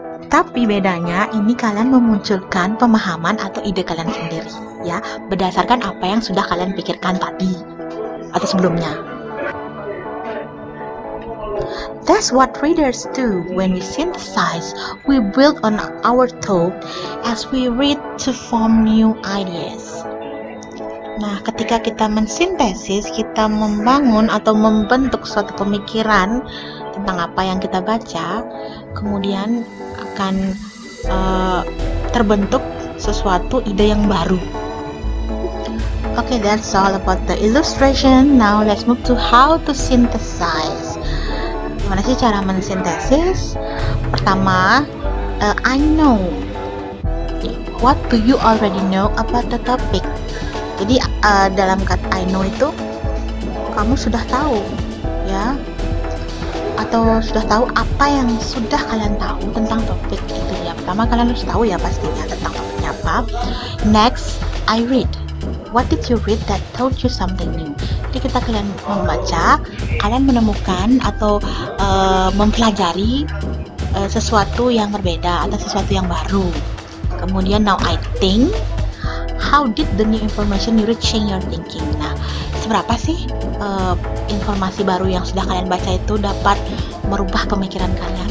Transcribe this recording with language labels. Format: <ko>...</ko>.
<id>Tapi bedanya ini kalian memunculkan pemahaman atau ide kalian sendiri ya, berdasarkan apa yang sudah kalian pikirkan tadi atau sebelumnya.</id> <en>That's what readers do when we synthesize. We build on our thought as we read to form new ideas.</en> <id>Nah, ketika kita mensintesis, kita membangun atau membentuk suatu pemikiran tentang apa yang kita baca, kemudian akan terbentuk sesuatu ide yang baru.</id> <en>Okay, that's all about the illustration. Now let's move to how to synthesize.</en> <id>Gimana sih cara mensintesis? Pertama, I know.</id> <en>What do you already know about the topic?</en> <id>Jadi dalam kata I know itu kamu sudah tahu ya, atau sudah tahu apa yang sudah kalian tahu tentang topik itu ya. Pertama kalian harus tahu ya pastinya tentang topiknya apa.</id> <en>Next, I read. What did you read that taught you something new?</en> <id>Jadi ketika kalian membaca, kalian menemukan atau mempelajari sesuatu yang berbeda atau sesuatu yang baru.</id> <en>Kemudian now I think, how did the new information you read change your thinking?</en> <id>Nah, seberapa sih informasi baru yang sudah kalian baca itu dapat merubah pemikiran kalian?</id>